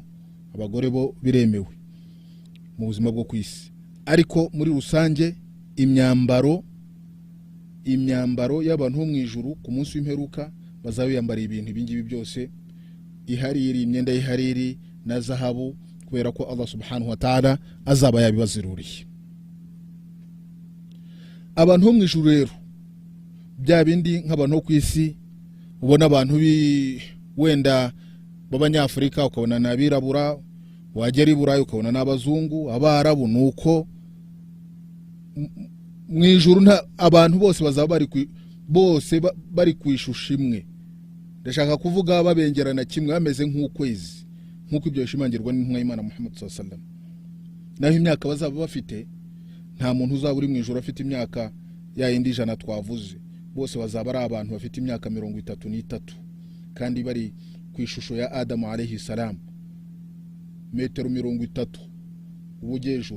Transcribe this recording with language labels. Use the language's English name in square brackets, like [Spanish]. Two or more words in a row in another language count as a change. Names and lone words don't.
[Kinyarwanda] abagore bo biremewe mu buzima bwo kwisi. ariko muri rusange imyambaro y'abantu bo mu ijuru ku munsi w'imperuka bazaba biyambara ibintu ibingibi byose, ihariri, imyenda y'ihariri na zahabu, kubera ko [Arabic] الله سبحانه وتعالى [Kinyarwanda] azaba yabibaziruriye. abantu bo mu ijuru rero bya bindi nk'abantu bo kwisi ubona abantu wenda b'abanyafrika ukabona n'abirabura, wagera iburayi ukabona n'abazungu, abarabu, nuko mu ijuru abantu bose bazaba bari kwishusha imwe. ndashaka kuvuga babengerana kimwe, bameze nk'ukwezi, nk'uko ibyo bishimangirwa n'intumwa y'Imana Muhammad [Arabic] صلى الله عليه وسلم. [Kinyarwanda] naho imyaka bazaba bafite, nta muntu uzaba uri mu ijuru afite imyaka ya yindi 100 twavuze. bose bazaba ari abantu bafite imyaka 33 kandi bari ku ishusho ya Adamu [Arabic] عليه السلام, [Kinyarwanda] metero 30 ubujejuru.